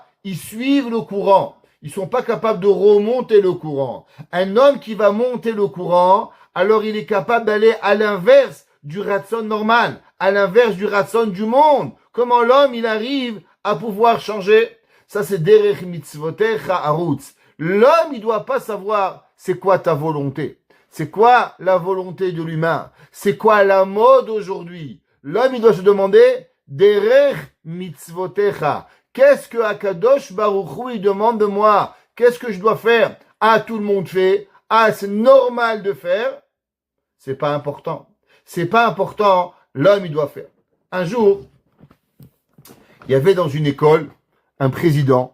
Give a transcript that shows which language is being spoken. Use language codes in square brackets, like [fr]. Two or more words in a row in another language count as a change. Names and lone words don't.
[fr] Ils suivent le courant. Ils sont pas capables de remonter le courant. Un homme qui va monter le courant, alors il est capable d'aller à l'inverse du ratson normal, à l'inverse du ratson du monde. Comment l'homme, il arrive à pouvoir changer? Ça, c'est [he] דרך מצותיך ארוץ. [fr] L'homme, il doit pas savoir c'est quoi ta volonté. C'est quoi la volonté de l'humain? C'est quoi la mode aujourd'hui? L'homme, il doit se demander [he] דרך מצותיך. [fr] Qu'est-ce que Akadosh Baruch Hu, il demande de moi? qu'est-ce que je dois faire? Ah, tout le monde fait. Ah, c'est normal de faire. C'est pas important. C'est pas important. L'homme, il doit faire. Un jour, il y avait dans une école un président.